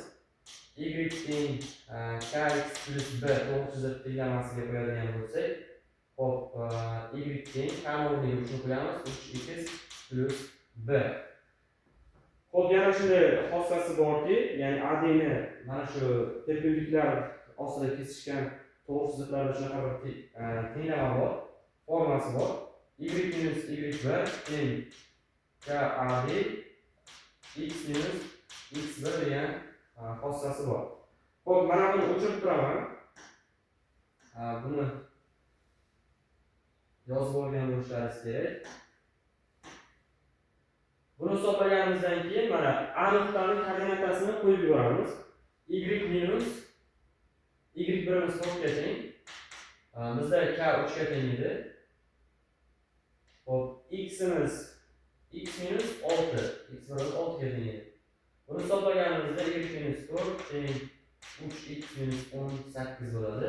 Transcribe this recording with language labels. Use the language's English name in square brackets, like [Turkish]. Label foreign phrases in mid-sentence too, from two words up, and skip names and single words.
[Uzbek] Y teng kx plus b to'g'ri chiziq tenglamasiga qo'yadigan bo'lsak, xo'p, y teng ham o'rniga shuni qo'yamiz, 3x plus b. Xo'p, yana shunday xossasi borki, ya'ni AD ni mana shu perpendikulyar ostida kesishgan to'g'ri chiziqlarda shunaqa bir tenglama bor, formasi bor. Y minus y1 teng KAD x minus x1 degan xossasi bor. Xo'p, mana buni o'chirib turaman. Buni yozib olgan bo'lishlaringiz kerak. Buni hisoblaganimizdan keyin mana A nuqtaning koordinatasini qo'yib yuboramiz. Y minus y1 4 ga teng. Bizda k 3 ga teng edi. x'imiz x minus 6. X minus 6 ga teng. Buni hisoblaganimizda y minus 4 teng 3x minus 18 bo'ladi.